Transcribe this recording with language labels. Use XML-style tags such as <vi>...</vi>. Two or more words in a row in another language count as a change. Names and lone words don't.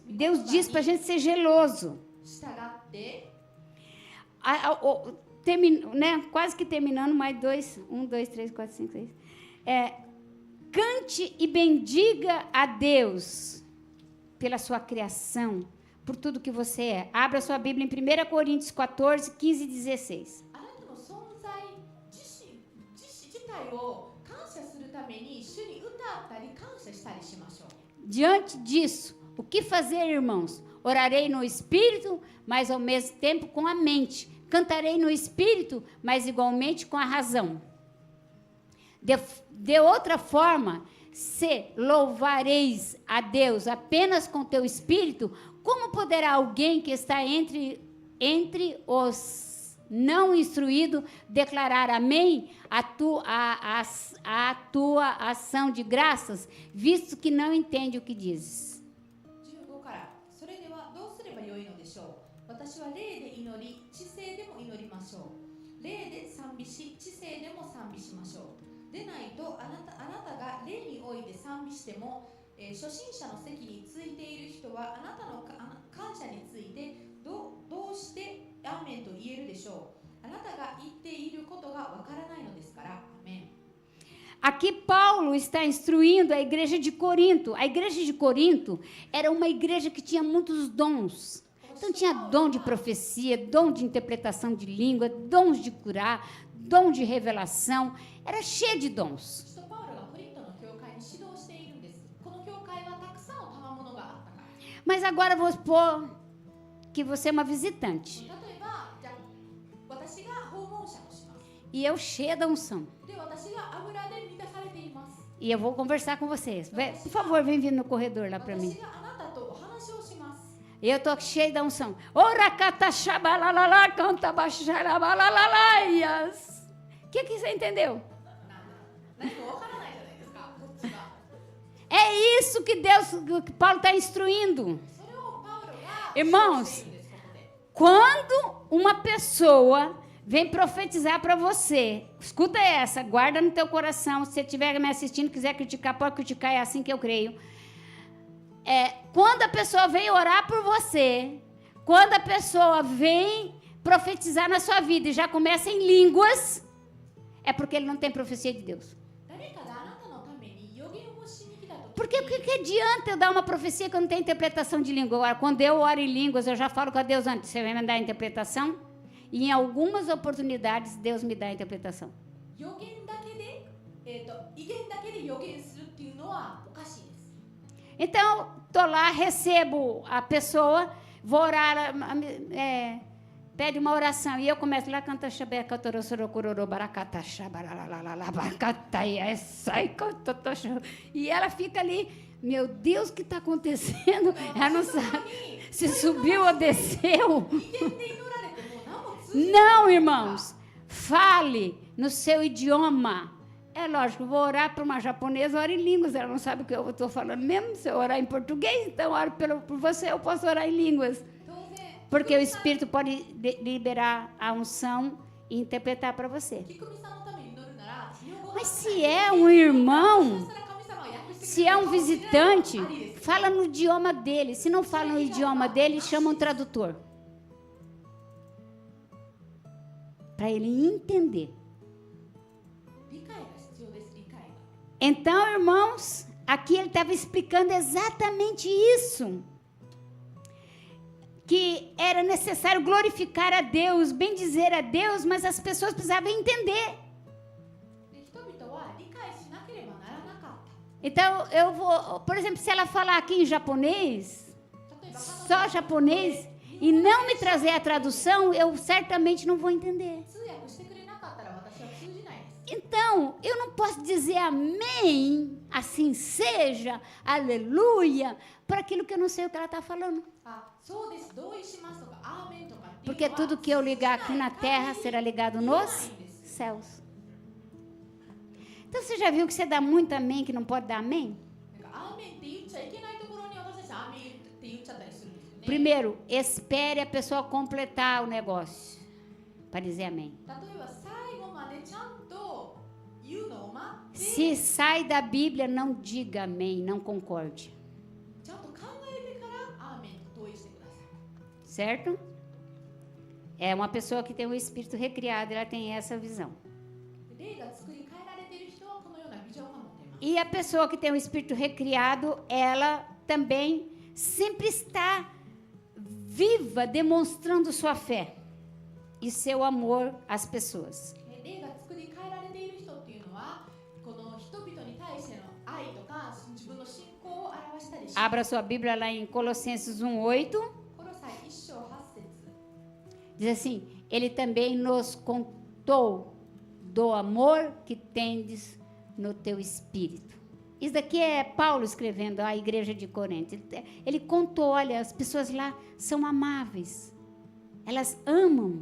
<pt>Deus diz para a gente ser geloso. Quase que terminando, mais 2, 1, 2, 3, 4, 5, 6. Cante e bendiga a Deus. pela sua criação, por tudo que você é. Abra sua Bíblia em 1 Coríntios 14, 15 e 16.</pt> <ja>あなたの存在自体を感謝するために主に歌ったり感謝したりしましょう。</ja> <pt>Diante disso, o que fazer, irmãos? Orarei no Espírito, mas ao mesmo tempo com a mente. Cantarei no Espírito, mas igualmente com a razão. De outra forma, se louvareis a Deus apenas com teu Espírito, como poderá alguém que está entre os não instruídos declarar amém à tua ação de graças, visto que não entende o que dizes?</pt> <ja>15 から、それではどうすればよいのでしょう。私は霊で祈り、知性でも祈りましょう。霊で賛美し、知性でも賛美しましょう。でないとあなたが霊において賛美しても、初心者の席についている人はあなたの感謝についてどうしてアーメンと言えるでしょう。あなたが言っていることがわからないのですから。アメン。</ja> <pt>Aqui Paulo está instruindo a igreja de Corinto. A igreja de Corinto era uma igreja que tinha muitos dons. Então tinha dom de profecia, dom de interpretação de língua, dons de curar, dom de revelação. Era cheio de dons.</pt> <ja>使徒パウロがコリントの教会に指導しているんです。この教会はたくさんの賜物があったから。</ja> <pt>Mas agora vou supor que você é uma visitante.</pt> <ja>例えば、じゃあ私が訪問者をします。</ja> <pt>E eu cheia da unção.</pt> <ja>で、私が油で満たされています。</ja> <pt>E eu vou conversar com vocês. Por favor, vem vir no corredor lá para mim.</pt> <ja>私があなたとお話をします。</ja> <pt>E eu estou cheia da unção. Ora cataxabalalala, canta baixarabalalaias. O que você entendeu?</pt> <ja>何かわからないじゃないですか。こっちが。</ja> <pt>É isso que Paulo está instruindo.</pt> <ja>それをパウロが</ja> <pt>Irmãos,</pt> <ja>指導しているんですここで。</ja> <pt>quando uma pessoa vem profetizar para você, escuta essa, guarda no teu coração. Se você estiver me assistindo, quiser criticar, pode criticar, é assim que eu creio. Quando a pessoa vem orar por você, quando a pessoa vem profetizar na sua vida e já começa em línguas, é porque ele não tem profecia de Deus.</pt> <ja>誰かがあなたのために予言をしに来たとき、</ja> <pt>Porque o que adianta eu dar uma profecia que eu não tenho interpretação de língua? Agora, quando eu oro em línguas, eu já falo com a Deus antes. Você vai me dar a interpretação? E em algumas oportunidades, Deus me dá a interpretação.</pt> <ja>予言だけで、威厳だけで予言するっていうのはおかしいです。</ja> <pt>Então, estou lá, recebo a pessoa, vou orar, pede uma oração. E eu começo lá, canta xabeca, torosorocororo, baracata, xabaralalalala, baracataia, sai, e ela fica ali, meu Deus, o que está acontecendo? Ela não sabe se subiu ou desceu.</pt> <ja>威厳で祈られても何も通じない。</ja> <pt>Não, irmãos, fale no seu idioma. É lógico, vou orar para uma japonesa, oro em línguas, ela não sabe o que eu estou falando mesmo. Se eu orar em português, então oro por você, eu posso orar em línguas.</pt> <ja>当然、</ja> <pt>Porque o Espírito pode liberar a unção e interpretar para você.</pt> <ja>キクミさんのために祈るなら、日本語が</ja> <pt>Mas se é um irmão,</pt> <ja>そしたら神様が訳してくれる</ja> <pt>se é um</pt> <ja>かもしれないのも</ja> <pt>visitante,</pt> <ja>ありです。</ja> <pt>fala no idioma dele. Se não fala no idioma dele, chama um tradutor. Para ele entender.</pt> <ja>理解が必要です。理解が。</ja> <pt>Então, irmãos, aqui ele estava explicando exatamente isso. Que era necessário glorificar a Deus, bendizer a Deus, mas as pessoas precisavam entender.</pt> <ja>で、人々は理解しなければならなかった。</ja> <pt>Então, eu vou, por exemplo, se ela falar aqui em japonês,</pt> <ja>例えば、</ja> <pt>só japonês, e não me trazer a tradução, eu certamente não vou entender.</pt> <ja>通訳してくれなかったら私は通じないです。</ja> <pt>Então, eu não posso dizer amém, assim seja, aleluia, para aquilo que eu não sei o que ela está falando.</pt> <ja>あ、そうです。同意しますとか、アーメンとかっていうのは</ja> <pt>Porque tudo que eu ligar aqui na terra será ligado nos céus. Então, você já viu que você dá muito amém, que não pode dar amém?</pt> <ja>なんかアーメンって言っちゃいけないところに私たちアーメンって言っちゃったりするんですよね。</ja> <pt>Primeiro, espere a pessoa completar o negócio para dizer amém.</pt> <ja>例えば最後までちゃんと言うのを待って、</ja> <pt>Se sai da Bíblia, não diga amém, não concorde.</pt> <ja>ちゃんと考えてからアーメンと同意してください。</ja> <pt>Certo? É uma pessoa que tem um espírito recriado, ela tem essa visão.</pt> <ja>霊が作り変えられている人はこのようなビジョンが持っています。</ja> <pt>E a pessoa que tem um espírito recriado, ela também sempre está viva, demonstrando sua fé e seu amor às pessoas.</pt> <ja>霊が作り変えられている人っていうのは、この人々に対しての愛とか自分の信仰を表したりします。</ja> <pt>Abra sua Bíblia lá em Colossenses 1:8.</pt> <ja>コロサイ1章8節</ja> <pt>Diz assim: Ele também nos contou do amor que tendes no teu espírito. Isso daqui é Paulo escrevendo à igreja de Corinto. Ele contou, olha, as pessoas lá são amáveis. Elas amam.</pt>